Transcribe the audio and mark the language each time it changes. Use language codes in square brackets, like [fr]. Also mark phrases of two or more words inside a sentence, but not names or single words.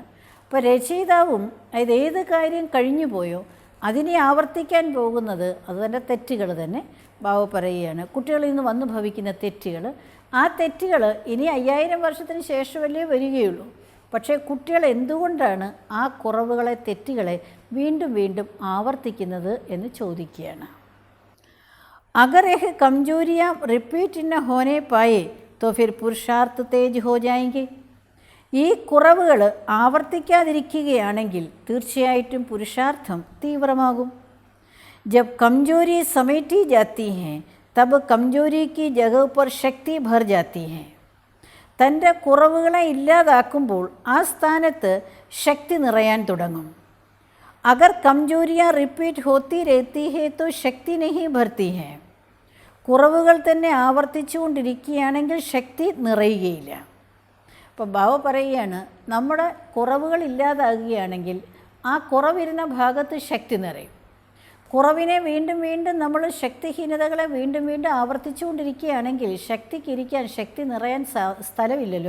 [ml] അപ്പോൾ രചയിതാവും അതായത് ഏത് കാര്യം കഴിഞ്ഞു പോയോ അതിനെ ആവർത്തിക്കാൻ പോകുന്നത് അത് തന്നെ തെറ്റുകൾ തന്നെ ബാബ പറയുകയാണ്. കുട്ടികളിൽ നിന്ന് വന്നു ഭവിക്കുന്ന തെറ്റുകൾ, ആ തെറ്റുകൾ ഇനി 5000 വർഷത്തിന് ശേഷമല്ലേ വരികയുള്ളൂ. പക്ഷേ കുട്ടികൾ എന്തുകൊണ്ടാണ് ആ കുറവുകളെ, തെറ്റുകളെ വീണ്ടും വീണ്ടും ആവർത്തിക്കുന്നത് എന്ന് ചോദിക്കുകയാണ്. [hi] अगर यह कमजोरियाँ रिपीट न होने पाए तो फिर पुरुषार्थ तेज हो जाएंगे. [ml] ഈ കുറവുകൾ ആവർത്തിക്കാതിരിക്കുകയാണെങ്കിൽ തീർച്ചയായിട്ടും പുരുഷാർത്ഥം തീവ്രമാകും. [hi] जब कमजोरी समेटी जाती हैं तब कमजोरी की जगह पर शक्ति भर जाती है. [ml] തൻ്റെ കുറവുകളെ ഇല്ലാതാക്കുമ്പോൾ ആ സ്ഥാനത്ത് ശക്തി നിറയാൻ തുടങ്ങും. [hi] अगर कमजोरियाँ रिपीट होती रहती है तो शक्ति नहीं भरती है. [ml] കുറവുകൾ തന്നെ ആവർത്തിച്ചുകൊണ്ടിരിക്കുകയാണെങ്കിൽ ശക്തി നിറയുകയില്ല. അപ്പോൾ ബാബ പറയുകയാണ്, നമ്മുടെ കുറവുകൾ ഇല്ലാതാകുകയാണെങ്കിൽ ആ കുറവിരുന്ന ഭാഗത്ത് ശക്തി നിറയും. കുറവിനെ വീണ്ടും വീണ്ടും നമ്മൾ ശക്തിഹീനതകളെ വീണ്ടും വീണ്ടും ആവർത്തിച്ചുകൊണ്ടിരിക്കുകയാണെങ്കിൽ ശക്തിക്കിരിക്കാൻ, ശക്തി നിറയാൻ സ്ഥലമില്ലല്ലോ.